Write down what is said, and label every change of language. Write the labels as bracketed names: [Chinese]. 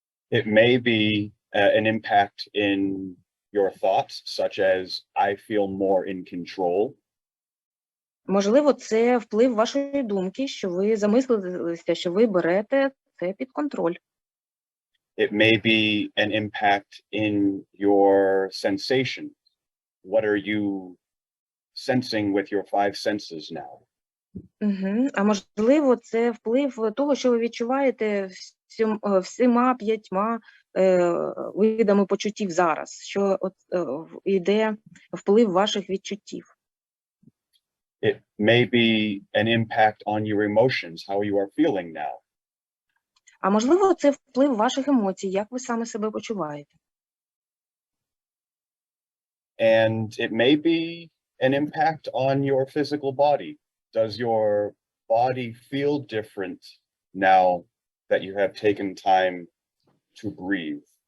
[English] It may be an impact in your thoughts, such as I feel more in control. [Ukrainian] Можливо, це вплив вашої думки, що ви замислилися, що ви берете це під контроль. [English] It may be an impact in your sensations. What are you sensing with your 5 senses now? [Ukrainian] А можливо, це вплив того, що ви відчуваєте всіма 5 видами почуттів зараз, що йде вплив ваших відчуттів. [English] It may be an impact on your emotions, how you are feeling now. [Ukrainian] А можливо, це вплив ваших емоцій, як ви саме себе почуваєте. [English] And it may be an impact on your physical body. Does your body feel different now that you have taken time to breathe?